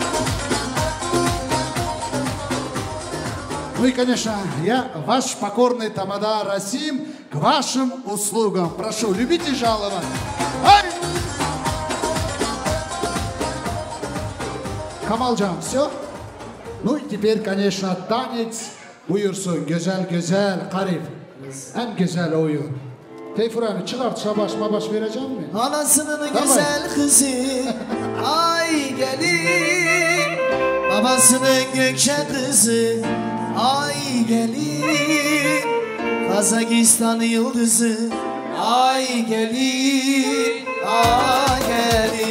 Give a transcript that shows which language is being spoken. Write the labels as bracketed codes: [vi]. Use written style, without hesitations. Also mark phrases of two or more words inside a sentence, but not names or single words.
[ru] Ну и, конечно, я, ваш покорный тамада Расим, к вашим услугам. Прошу, любите и жаловать. Ай! Камалcan, все? Ну и теперь, конечно, танец buyursun. [tr] Güzel güzel, garip. En güzel oyun. Teyfur abi çıkart şabaş mabaş vereceğim mi? Anasının güzel kızı ay gelin, babasının gökçe kızı ay gelin, Kazakistan yıldızı ay gelin, ay gelin.